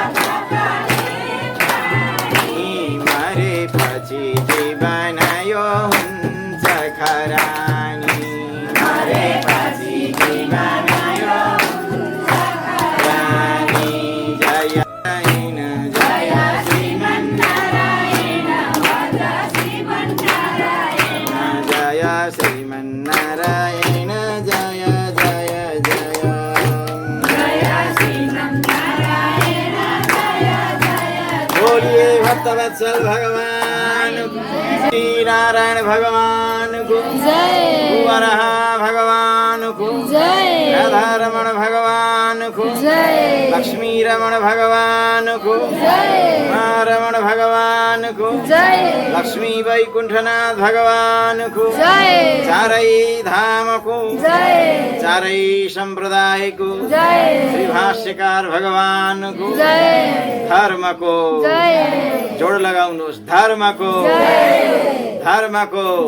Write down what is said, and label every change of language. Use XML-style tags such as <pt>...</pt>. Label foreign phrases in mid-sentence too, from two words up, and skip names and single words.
<ne>मरे पछि जीवन यो हुन्छ खरानी मरे पछि जीवन यो हुन्छ खरानी जय जय श्रीमन्नारायण भज श्रीमन्नारायण जय श्रीमन्नारायण जय जय जय जय श्रीमन्नारायण जय जय बोलिए भक्तवत्सल भगवान श्री नारायण भगवान को जय कुंवरहा भगवान को जय राधा रमण भगवान को जय लक्ष्मी रमण भगवान को जय रमण भगवान को जय लक्ष्मी वैकुंठनाथ भगवान को जय चारै धाम को जय चारै संप्रदाय को जय श्री भाष्यकार भगवान को जय धर्म को जय जोड़ लगाउनुहोस् धर्म को धर्म को</ne>